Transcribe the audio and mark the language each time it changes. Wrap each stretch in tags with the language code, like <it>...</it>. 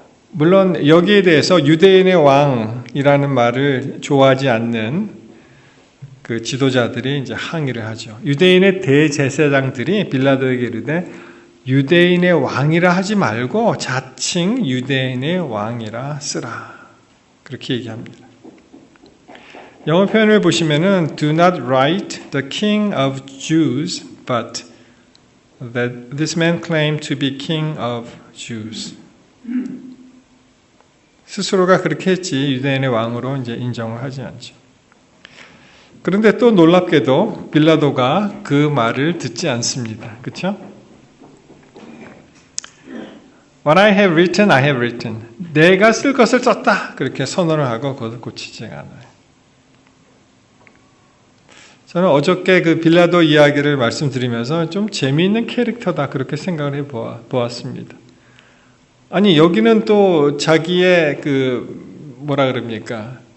<ko>물론 여기에 대해서 유대인의 왕이라는 말을 좋아하지 않는 그 지도자들이 이제 항의를 하죠. 유대인의 대제사장들이 빌라도에게 이르되 유대인의 왕이라 하지 말고 자칭 유대인의 왕이라 쓰라. 그렇게 얘기합니다. 영어 표현을 보시면은</ko> <en>do not write the king of Jews, but that this man claimed to be king of Jews.</en> <ko>스스로가 그렇게 했지 유대인의 왕으로 이제 인정을 하지 않죠. 그런데 또 놀랍게도 빌라도가 그 말을 듣지 않습니다. 그렇죠?</ko> <en>What I have written, I have written.</en> <ko>내가 쓸 것을 썼다. 그렇게 선언을 하고 그것을 고치지 않아요. 저는 어저께 그 빌라도 이야기를 말씀드리면서 좀 재미있는 캐릭터다 그렇게 생각을 해 보았습니다. 아니 여기는 또 자기의 그 뭐라 그럽니까?</ko>